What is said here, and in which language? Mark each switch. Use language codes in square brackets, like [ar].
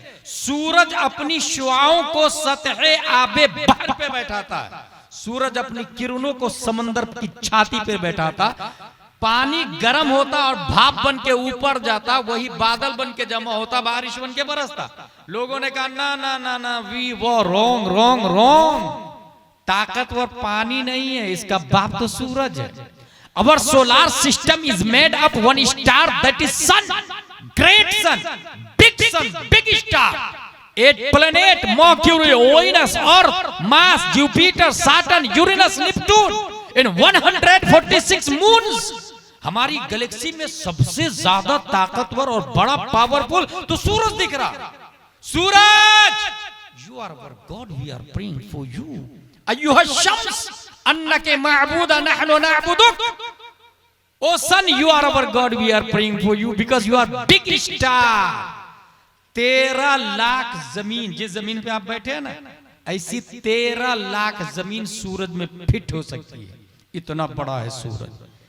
[hi] सूरज अपनी शुआओं को सतह आबे बहर पे बैठाता है, सूरज अपनी किरणों को समंदर की छाती पे बैठाता, पानी गर्म होता और भाप बन के ऊपर जाता, वही बादल बन के जमा होता, बारिश बन के बरसता। लोगों ने कहा ना ना ना ना, [en] वी वो wrong wrong wrong, [hi] ताकतवर पानी नहीं है, इसका बाप तो सूरज है। [en] Our solar system is made up one star, that is sun, great sun, big star. 8 planet, Mercury, Venus, Earth, Mars, Jupiter, Saturn, Uranus, Neptune, and 146 moons. [hi] हमारी गैलेक्सी में सबसे ज्यादा ताकतवर और बड़ा पावरफुल तो सूरज दिख रहा। सूरज, [en] you are our God, we are praying for you. [ar] अय्युहा शम्स, अन्नके मअबूदा नहनु नअबुदुक। [en] O son, you are our God, we are praying for you because you are big star. [hi] 13 lakh जमीन, जिस जमीन पे आप बैठे हैं ना, ऐसी 13 लाख जमीन सूरज में फिट हो सकती है, इतना बड़ा है सूरज।